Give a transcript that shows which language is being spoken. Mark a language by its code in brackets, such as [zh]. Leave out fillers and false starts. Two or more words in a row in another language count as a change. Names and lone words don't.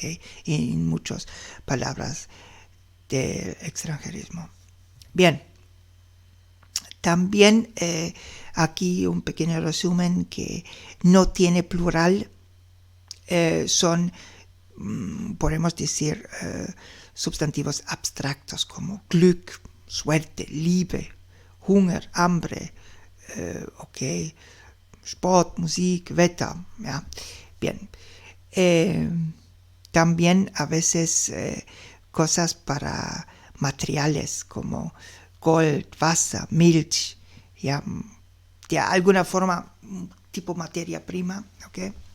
[es] En muchas palabras del extranjerismo. Bien. También aquí un pequeño resumen que no tiene plural. Son, podemos decir, sustantivos abstractos como Glück, suerte, [de] Liebe, Hunger, [es] hambre, okay, [de] Sport, Musik, Wetter, ja, [es] bien. También a veces cosas para materiales como [de] Gold, Wasser, Milch, [es] ya, de alguna forma tipo materia prima, ¿ok?